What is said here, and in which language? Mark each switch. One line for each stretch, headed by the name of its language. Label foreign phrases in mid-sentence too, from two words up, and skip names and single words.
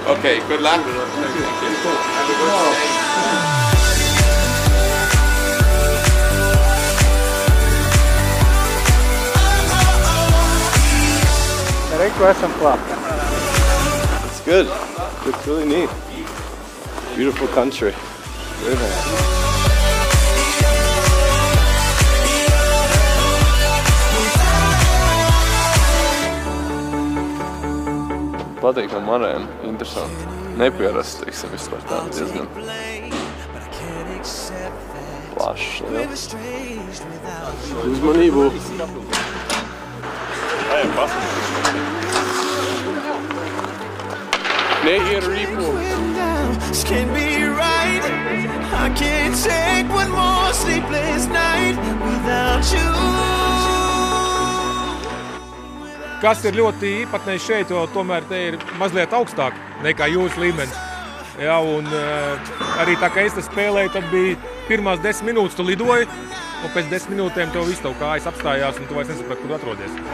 English: Okay, good luck. Thank you. Have a good day. It's good. It's really neat. Beautiful country. Very nice.
Latvian: Patīk no manēm, interesanti. Nepierasts, teiksim, vispār tā diezgan plašs. Uzmanību! Ejam, Neiet rīpo!
English: I can't take one more sleepless night without you.
Latvian: Kas ir ļoti īpatnējs šeit, jo tomēr te ir mazliet augstāk nekā jūsu līmenis. Jā, un arī tā kā es te spēlēju, tad bija pirmās 10 minūtes tu lidoji, un pēc 10 minūtēm tev viss tev kājas apstājās, un tu vairs nesaprati, kur atrodies.